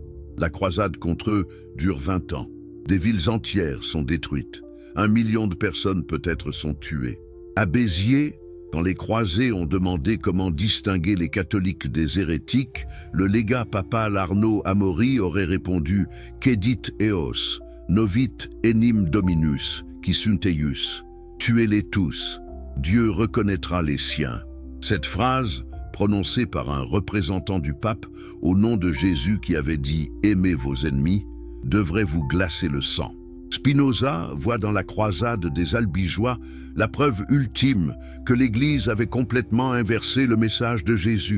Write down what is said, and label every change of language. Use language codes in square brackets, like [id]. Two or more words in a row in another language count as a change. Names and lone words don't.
[fr] La croisade contre eux dure 20 ans. Des villes entières sont détruites. 1 million de personnes peut-être sont tuées. À Béziers, quand les croisés ont demandé comment distinguer les catholiques des hérétiques, le légat papal Arnaud Amaury aurait répondu « [la] Quedit eos, novit enim dominus, qui sunt eius. [fr] Tuez-les tous, Dieu reconnaîtra les siens. » Cette phrase, prononcée par un représentant du pape au nom de Jésus qui avait dit « Aimez vos ennemis », devrait vous glacer le sang. Spinoza voit dans la croisade des Albigeois la preuve ultime que l'Église avait complètement inversé le message de Jésus.